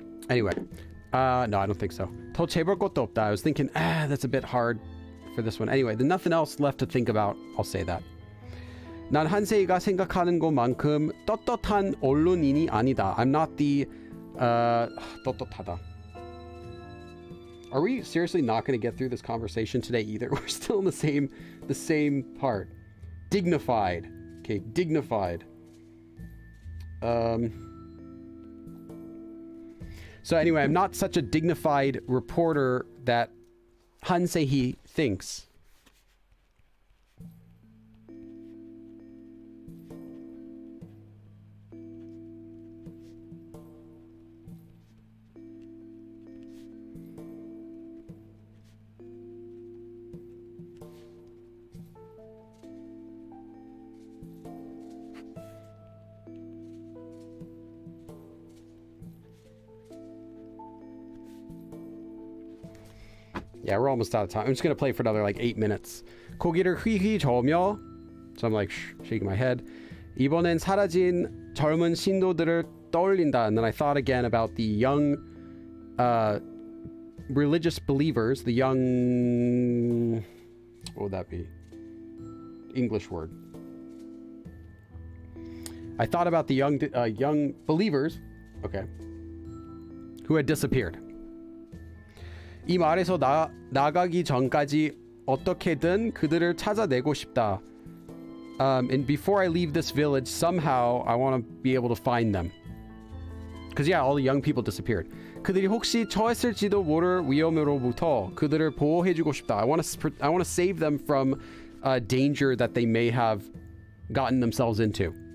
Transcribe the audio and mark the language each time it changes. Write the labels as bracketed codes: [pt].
[en] Anyway, no, I don't think so. [ko] 더 재볼 것도 없다. [en] I was thinking, that's a bit hard for this one. Anyway, there's nothing else left to think about. I'll say that. [ko] 난 한세희가 생각하는 것만큼 떳떳한 언론인이 아니다. [en] I'm not the 떳떳하다. Are we seriously not going to get through this conversation today either? We're still in the same part. Dignified. Okay, dignified. So anyway, I'm not such a dignified reporter that Han Se-hee thinks. Yeah, we're almost out of time. I'm just going to play for another like 8 minutes. [ko] 고기를 휘휘 저으며, [en] so I'm like shaking my head. [ko] 이번엔 사라진 젊은 신도들을 떠올린다. [en] And then I thought again about the young religious believers, the young, what would that be? English word. I thought about the young believers, okay, who had disappeared. [ko] 이 말에서 나가기 전까지 어떻게든 그들을 찾아내고 싶다. [en] And before I leave this village, somehow I want to be able to find them. Because yeah, all the young people disappeared. [ko] 그들이 혹시 처했을지도 모를 위험으로부터 그들을 보호해주고 싶다. [en] I want to save them from danger that they may have gotten themselves into.